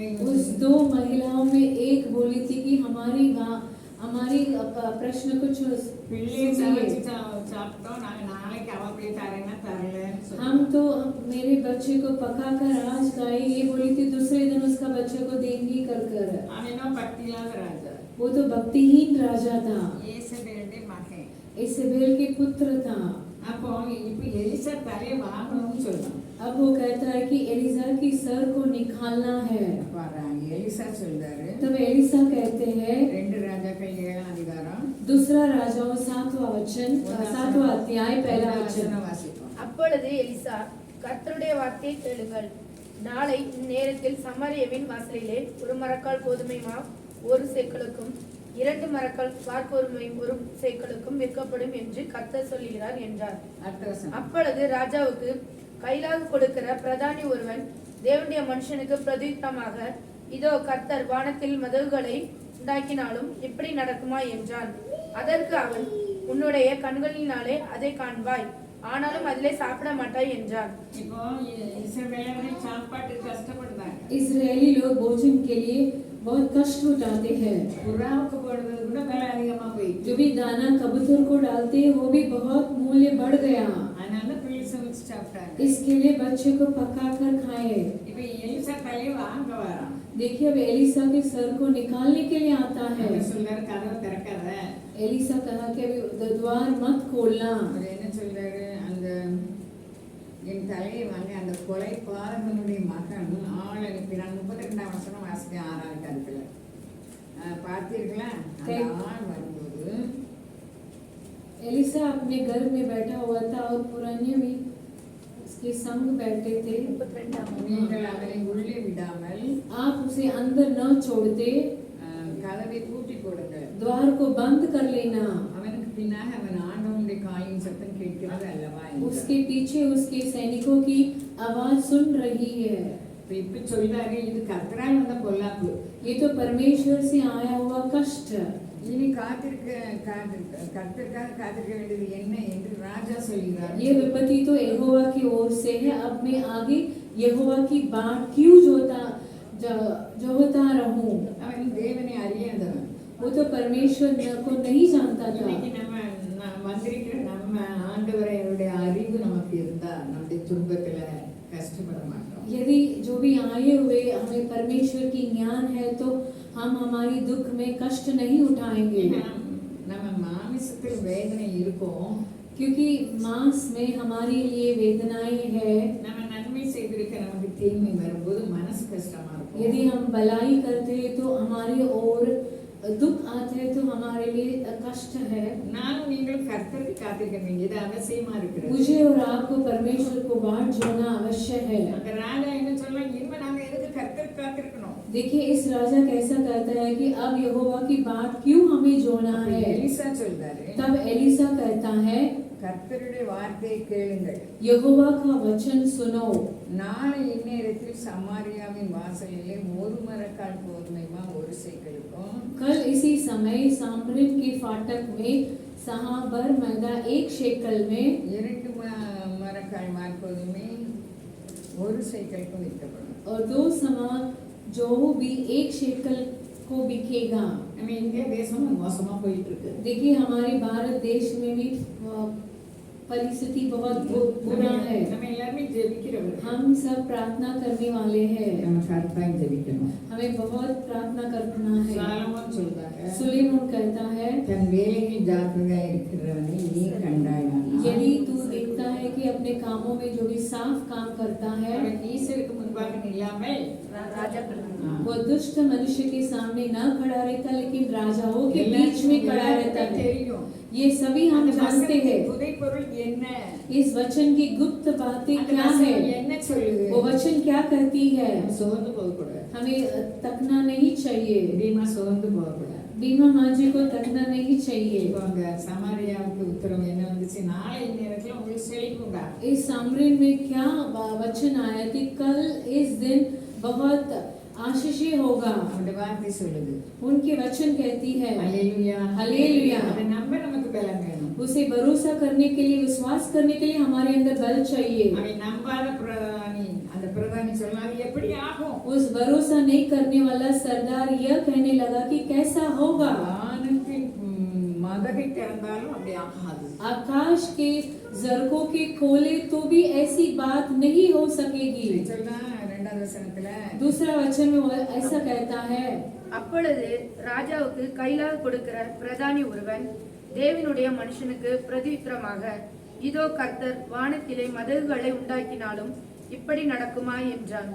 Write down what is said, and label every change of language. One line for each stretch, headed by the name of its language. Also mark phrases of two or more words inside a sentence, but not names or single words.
Hindi: उस 2 महिलाओं में एक बोली थी कि हमारी प्रश्न कुछ
Tamil: பிள்ளையை
Hindi: सुनिए।
Tamil: சமைச்சு சாப்பிட்டோம், நாங்க நாளைக்கு அவ அப்படியே தரேன்னா தரலன்னு சொல்லி.
Hindi: हम तो मेरे बच्चे को पका कर आज खाए, ये बोली थी दूसरे दिन उसका बच्चे को देंगी कर कर।
Tamil: அவன் என்ன பக்தி இல்லாத ராஜா,
Hindi: वो तो भक्तिहीन राजा था,
Tamil: ஏசபேலுடைய மகன்.
Hindi: इसेबेल के पुत्र था।
Tamil: அப்போ இப்ப எலிசா தலையை வாங்கணும்னு சொல்றான்.
Hindi: अब वो कहता है कि एलिसा की सर को निकालना है।
Tamil: பாருங்க, எலிசா சொல்றாரு.
Hindi: तब एलिसा कहते हैं,
Tamil: 2 ராஜாக்கள் 7ஆம் அதிகாரம்
Hindi: दूसरा राजाओं 7वां वचन 7वां अध्याय 1 वचन।
Tamil: வாசிப்போம். அப்பொழுது எலிசா, கர்த்தருடைய வார்த்தையை கேளுங்கள். நாளை இந்நேரத்தில் சமாரியாவின் வாசலிலே 1 மரக்கால் கோதுமை மாவு 1 சேக்கலுக்கும் 2 மரக்கால் வார்கோதுமை 1 சேக்கலுக்கும் விற்கப்படும் என்று கர்த்தர் சொல்லுகிறார் என்றார். அடுத்த வசனம். அப்பொழுது ராஜாவுக்கு கைலாக கொடுக்கிற பிரதானி ஒருவன் தேவனுடைய மனுஷனுக்கு பிரதியுத்தரமாக, இதோ கர்த்தர் வானத்தில் மதகுகளை உண்டாக்கினாலும் இப்படி நடக்குமா என்றான். அதற்கு அவன், உன்னுடைய கண்களினாலே அதை காண்பாய், ஆனாலும் அதிலே சாப்பிட மாட்டாய் என்றான். இப்போ இஸ்ரவேலர்கள் சாப்பாட்டு கஷ்டப்படுறாங்க.
Hindi: इजरायली लोग भोजन के लिए बहुत कष्ट उठाते हैं।
Tamil: புறாவுக்கு போடுறது கூட விலை அதிகமா போயிடுச்சு.
Hindi: जो भी दाना कबूतर को डालते हैं वो भी बहुत मूल्य बढ़ गया,
Tamil: அதனால பிள்ளை சமைச்சு சாப்பிட்டாங்க.
Hindi: इसके लिए बच्चे को पका कर खाए।
Tamil: இப்ப எலிசா தலையை வாங்க வரான்.
Hindi: देखिए अब एलिसा के सर को निकालने के लिए आता है।
Tamil: அவர் சொல்றாரு, கதவை திறக்காத.
Hindi: एलिसा कहा कि अभी द्वार मत खोलना।
Tamil: அவர் என்ன சொல்றாரு, அந்த என் தலையை வாங்க, அந்த கொலை பாதகனுடைய மகன் ஆள் அனுப்பினான். 32ஆம் வசனம் வாசிக்க 6ஆம் அதிகாரத்துல பார்த்தீர்களா? அந்த ஆள் வரும்போது
Hindi: एलिसा अपने घर में बैठा हुआ था और पुराने भी उसके संग बैठे थे। 32
Tamil: நீங்கள் அவனை உள்ளே விடாமல்
Hindi: आप उसे अंदर न छोड़ते,
Tamil: கதவை பூட்டி போடுங்கள்.
Hindi: द्वार को बंद कर लेना।
Tamil: அவனுக்கு பின்னாக அவன் ஆண்டவனுடைய காலின் சத்தம் கேட்கிறது அல்லவா என்றார்.
Hindi: उसके पीछे उसके सैनिकों की आवाज सुन रही है।
Tamil: இப்ப சொல்றாரு, இது கர்த்தரால் வந்த பொல்லாப்பு.
Hindi: ये तो परमेश्वर से आया हुआ कष्ट।
Tamil: இனி கர்த்தருக்காக காத்திருக்க வேண்டியது என்ன என்று ராஜா சொல்கிறார்.
Hindi: ये विपत्ति तो यहोवा की ओर से है, अब मैं आगे यहोवा की बाट क्यों जोहता रहूं?
Tamil: அவன் தேவனை அறியாதவன்.
Hindi: वो तो परमेश्वर को नहीं जानता था।
Tamil: இன்னைக்கு நம்ம வந்திருக்கிற நம்ம ஆண்டவரையுடைய அறிவு நமக்கு இருந்தா நம்முடைய துன்பத்துல கஷ்டப்பட மாட்டோம்.
Hindi: यदि जो भी आए हुए हमें परमेश्वर की ज्ञान है तो हम हमारी दुख में कष्ट नहीं उठाएंगे,
Tamil: நம்ம மாமிசத்தில் வேதனை இருக்கும்.
Hindi: क्योंकि मांस में हमारे लिए वेदनाएं है।
Tamil: நம்ம நன்மை செய்திருக்க நமக்கு தீமை வரும்போது மனசு கஷ்டமா இருக்கும்.
Hindi: यदि हम भलाई करते हैं तो हमारे और दुख आते हैं तो हमारे लिए कष्ट है।
Tamil: நானும் நீங்களும் கர்த்தருக்கு காத்திருக்க வேண்டியது அவசியமா இருக்கிறது.
Hindi: मुझे और आपको परमेश्वर को बाट जोड़ना अवश्य है।
Tamil: அந்த ராஜா என்ன சொல்றான், இனிமே நாங்க எதுக்கு கர்த்தருக்கு காத்திருக்கணும்?
Hindi: देखिए इस राजा कैसा कहता है कि अब यहोवा की बात क्यों हमें जोड़ना है।
Tamil: எலிசா சொல்றாரு,
Hindi: तब एलिसा कहता है
Tamil: கர்த்தருடைய வார்த்தையை கேளுங்கள்,
Hindi: यहोवा का वचन सुनो।
Tamil: நாளை இந்நேரத்தில் சமாரியாவின் வாசலிலே ஒரு மரக்கால் கோதுமைமா ஒரு சேக்கலுக்கும்,
Hindi: कल इसी समय सामरिन के फाटक में सहाबर मैदा 1 शेकल में
Tamil: 2 மரக்கால் மார்கோதுமை ஒரு சேக்கலுக்கும் விற்கப்படும்.
Hindi: और 2 समा जो भी 1 शेकल को बिकेगा।
Tamil: நம்ம இந்தியா தேசம் மோசமா போயிட்டு இருக்கு.
Hindi: देखिए हमारे भारत देश में भी परिस्थिति बहुत बुरा है।
Tamil: நம்ம எல்லாரும் ஜெபிக்கிறவங்க,
Hindi: हम सब प्रार्थना करने वाले हैं,
Tamil: நம்ம கர்த்தாவை ஜெபிக்கணும்.
Hindi: हमें बहुत प्रार्थना करना है।
Tamil: சாலமோன் சொல்றாங்க,
Hindi: सुलेमान कहता है
Tamil: தன் வேலையில் ஜாக்கிரதையா இருக்கிறவனை நீ கண்டாயானால்
Hindi: यदि तू देखता है कि अपने कामों में जो भी साफ काम करता है
Tamil: அவன் ஈசருக்கு முன்பாக நில்லாமல் ராஜா
Hindi: वो दुष्ट मनुष्य के सामने न खड़ा रहता लेकिन राजाओं के बीच में खड़ा रहता है।
Tamil: தெரியும்.
Hindi: ये सभी हम जानते हैं।
Tamil: புதை பொருள் என்ன,
Hindi: इस वचन की गुप्त बातें
Tamil: அந்த
Hindi: क्या है,
Tamil: வசனம் என்ன சொல்லுது?
Hindi: वो वचन क्या कहती है।
Tamil: சோர்ந்து போகக்கூடாது.
Hindi: हमें तकना नहीं चाहिए,
Tamil: பீமா சோர்ந்து போகக்கூடாது.
Hindi: बीमा मांझी को तकना नहीं चाहिए।
Tamil: இப்போ அங்க சமாரியாவுக்கு உத்தரவு என்ன வந்துச்சு, நாளை நேரத்துல உங்களுக்கு செழிப்புண்டா.
Hindi: इस सामरिन में क्या वचन आया कि कल इस दिन बहुत आशीष होगा।
Tamil: அவருடைய வார்த்தை சொல்லுது.
Hindi: उनके वचन कहती है
Tamil: ஹல்லேலூயா, ஹல்லேலூயா। அதை நம்ப நமக்கு பலம் வேணும்.
Hindi: उसे भरोसा करने के लिए, विश्वास करने के लिए हमारे अंदर बल चाहिए।
Tamil: அவன் நம்பாத பிரதானி, அந்த பிரதானி சொன்னாரு எப்படி ஆகும்?
Hindi: उस भरोसा नहीं करने वाला सरदार यह कहने लगा कि कैसा होगा।
Tamil: வானத்தின் மதகை திறந்தாலும் அப்படி ஆகாது.
Hindi: आकाश के जरकों के खोले तो भी ऐसी बात नहीं हो सकेगी।
Tamil: சொல்றா 2வது வசனத்துல
Hindi: दूसरा वचन में वो ऐसा कहता है,
Tamil: அப்பொழுது ராஜாவுக்கு கைலாக கொடுக்கிற பிரதானி ஒருவன் தேவனுடைய மனுஷனுக்கு பிரதியுத்தரமாக, இதோ கர்த்தர் வானத்திலே மதகுகளை உண்டாக்கினாலும் இப்படி நடக்குமா என்றான்.